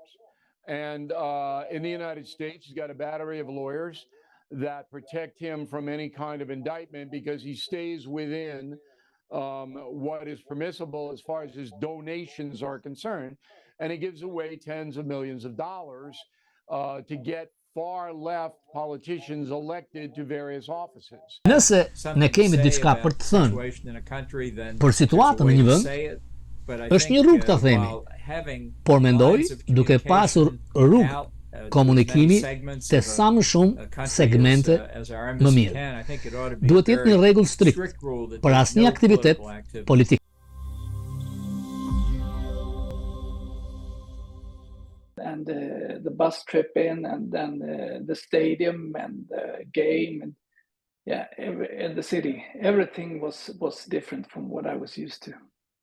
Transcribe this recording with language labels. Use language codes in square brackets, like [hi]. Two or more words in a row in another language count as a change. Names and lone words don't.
[en] And in the United States, he's got a battery of lawyers that protect him from any kind of indictment because he stays within what is permissible as far as his donations are concerned. And he gives away tens of millions of dollars to get far left politicians elected to various offices. [sq] Nëse ne kemi diçka për të thënë për situatën në një vend, është një rrugë ta themi, por mendoj duke pasur rrugë komunikimi te sa më shumë segmente më mirë. Duhet të jetë një rregull strikt për asnjë aktivitet politik. [en] And the bus trip in, and then the stadium and the game, and yeah, and the city. Everything was different from what I was used to.